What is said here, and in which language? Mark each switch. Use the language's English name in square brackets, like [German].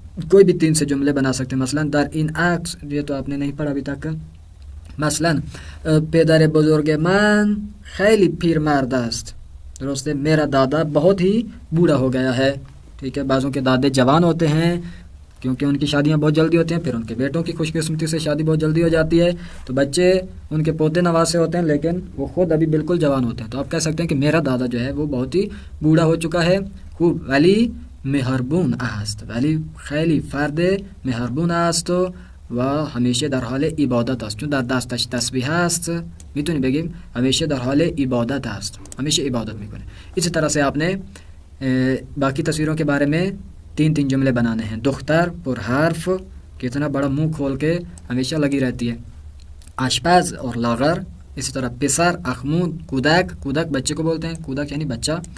[Urdu] کوئی بھی 3 سے جملے بنا سکتے ہیں، مثلا [Persian] در این عکس، [Urdu] یہ تو آپ نے نہیں پڑھا ابھی تک، مثلا [Persian] پدر بزرگ من خیلی پیرمرد است، [Urdu] درست ہے، میرا دادا بہت ہی بوڑھا ہو گیا ہے، ٹھیک ہے۔ بعضوں کے دادے جوان ہوتے ہیں کیونکہ ان کی شادیاں بہت جلدی ہوتی ہیں، پھر ان کے بیٹوں کی خوش قسمتی سے شادی بہت جلدی ہو جاتی ہے، تو بچے ان کے پوتے نواسے ہوتے ہیں لیکن وہ خود ابھی بالکل جوان ہوتے ہیں، تو آپ کہہ سکتے ہیں کہ میرا دادا جو ہے وہ بہت ہی بوڑھا ہو چکا ہے۔ خوب، ولی [Persian] مهربون است، ولی خیلی فرد مهربون است و همیشه در حال عبادت است. چون در دستش تسبیح است میتونی بگیم همیشه در حال عبادت است، همیشه عبادت میکنه. [Urdu] اسی طرح سے آپ نے باقی تصویروں کے بارے میں 3 جملے بنانے ہیں. دختر پر حرف کتنا بڑا منہ کھول کے ہمیشہ لگی رہتی ہے. آشپز اور لاغر. اسی طرح پسر اخمود کودک، کودک بچے کو بولتے ہیں، کودک یعنی بچہ.